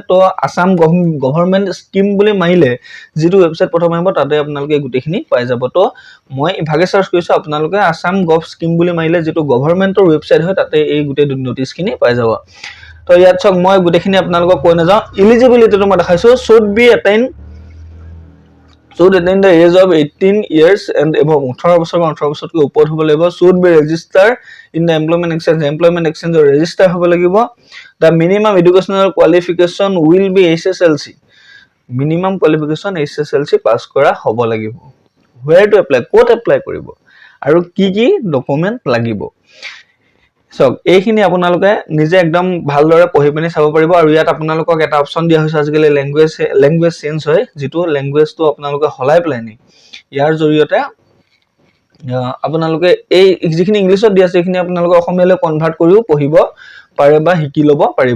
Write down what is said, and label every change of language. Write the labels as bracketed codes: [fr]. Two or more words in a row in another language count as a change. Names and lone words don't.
[as] তো আছাম [en] government scheme [as] বুলি মাৰিলে যিটো ৱেবছাইট প্ৰথম আহিব তাতে আপোনালোকে গোটেইখিনি পাই যাব। তো মই ইভাগে চাৰ্চ কৰিছোঁ, আপোনালোকে আছাম [en] gov scheme [as] বুলি মাৰিলে যিটো গভৰ্ণমেণ্টৰ ৱেবছাইট হয় তাতে এই গোটেই নটিচখিনি পাই যাব। তো ইয়াত চাওক মই গোটেইখিনি আপোনালোকক কৈ নাযাওঁ। ইলিজিবিলিটিটো মই দেখাইছোঁ, [en] should attain the age of 18 years and above, [as] 18 বছৰ বা 18 বছৰতকৈ ওপৰত হ'ব লাগিব। [en] should be registered in the employment exchange register [as] হ'ব লাগিব। [en] the minimum educational qualification will be HSLC, minimum qualification HSLC [as] পাছ কৰা হ'ব লাগিব। [en] where to apply, [as] ক'ত এপ্লাই কৰিব আৰু কি ডকুমেণ্ট লাগিব, চাওক এইখিনি আপোনালোকে নিজে একদম ভালদৰে পঢ়ি পিনি চাব পাৰিব। আৰু ইয়াত আপোনালোকক এটা অপশ্যন দিয়া হৈছে, আজিকালি [en] language change [as] হয়, যিটো লেংগুৱেজটো আপোনালোকে সলাই পেলাই নি ইয়াৰ জৰিয়তে আপোনালোকে এই যিখিনি ইংলিছত দিয়া আছে সেইখিনি আপোনালোকে অসমীয়ালৈ কনভাৰ্ট কৰিও পঢ়িব পাৰে বা শিকি ল'ব পাৰিব।